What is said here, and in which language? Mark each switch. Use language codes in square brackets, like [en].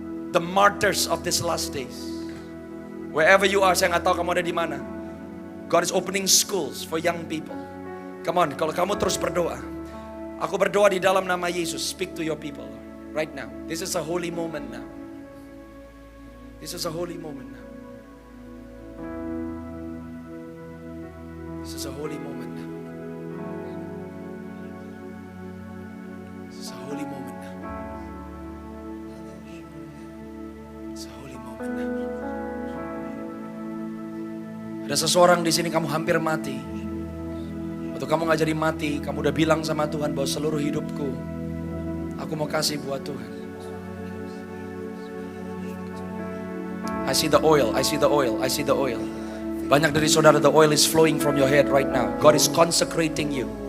[en] The martyrs of these last days. Wherever you are, [id] saya nggak tahu kamu ada di mana. [en] God is opening schools for young people. Come on, [id] kalau kamu terus berdoa. Aku berdoa di dalam nama Yesus. [en] Speak to your people right now. This is a holy moment now. This is a holy moment now. This is a holy moment now. This is a holy moment now. It's a holy moment now. [id] Ada seseorang di sini kamu hampir mati. Atau kamu gak jadi mati, kamu udah bilang sama Tuhan bahwa seluruh hidupku aku mau kasih buat Tuhan. [en] I see the oil, I see the oil, I see the oil. [id] Banyak dari saudara, [en] the oil is flowing from your head right now. God is consecrating you.